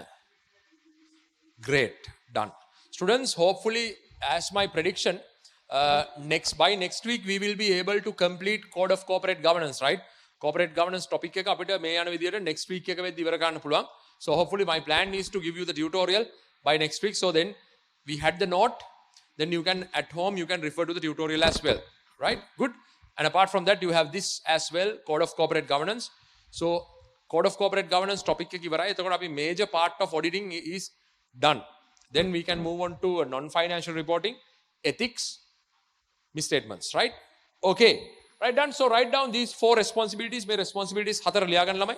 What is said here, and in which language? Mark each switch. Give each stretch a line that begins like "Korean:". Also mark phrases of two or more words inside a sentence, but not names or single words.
English: Great, done. Students, hopefully, as my prediction, by next week we will be able to complete Code of Corporate Governance, right?
Sinhala: Corporate Governance topic එක අපිට මේ යන විදියට
English: next week
Sinhala: එක වෙද්දී ඉවර කරන්න පුළුවන්.
English: So hopefully my plan is to give you the tutorial by next week. So then we had the note, then you can at home you can refer to the tutorial as well, right? Good. And apart from that you have this as well, Code of Corporate Governance. So Code of Corporate Governance topic
Sinhala: එක ඉවරයි. එතකොට අපි
English: major part of auditing is done. Then we can move on to non-financial reporting, ethics, misstatements, right? Okay, right done. So write down these 4 responsibilities. My responsibilities
Sinhala: 4 ලියා ගන්න ළමයි.